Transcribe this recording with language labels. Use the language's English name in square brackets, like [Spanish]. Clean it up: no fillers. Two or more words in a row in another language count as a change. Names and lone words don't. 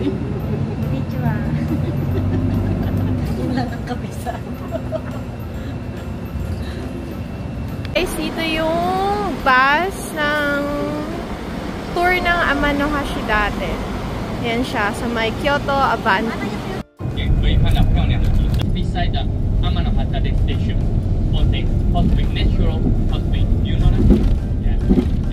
[Filipino] Konnichiwa. Yun lang ang kabisa. Guys, dito yung bus ng tour ng Amano Hashidate. Yan siya, sa may Kyoto Avanti. [Chinese] 可以看到漂亮的景色。 [English] Beside the Amano-Hashidate Station, possibly natural, possibly you know that. Yeah.